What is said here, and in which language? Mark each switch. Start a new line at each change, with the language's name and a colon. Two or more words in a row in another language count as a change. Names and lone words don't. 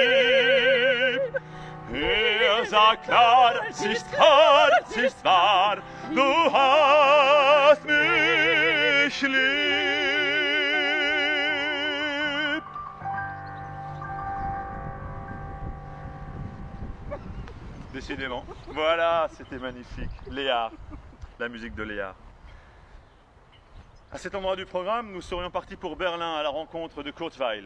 German: Sagt klar, es ist wahr, du hast mich lieb.
French: Décidément. Voilà, c'était magnifique. Léa, la musique de Léa. À cet endroit du programme, nous serions partis pour Berlin à la rencontre de Kurt Weill.